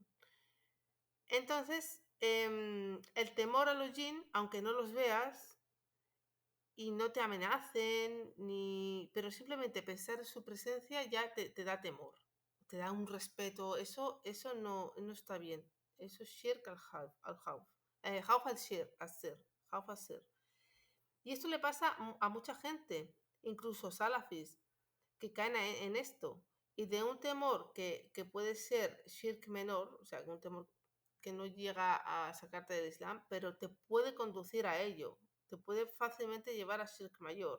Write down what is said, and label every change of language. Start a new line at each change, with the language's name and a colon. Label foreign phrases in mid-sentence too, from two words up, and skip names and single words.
Spanish: Entonces, el temor a los jinn, aunque no los veas y no te amenacen, pero simplemente pensar en su presencia ya te da temor, te da un respeto. Eso no está bien. Eso es
Arabic: شرك الخوف. خوف الشرك خوف السر.
Spanish: Y esto le pasa a mucha gente, incluso salafis, que caen en esto. Y de un temor que puede ser shirk menor, o sea, un temor que no llega a sacarte del Islam, pero te puede conducir a ello, te puede fácilmente llevar a shirk mayor.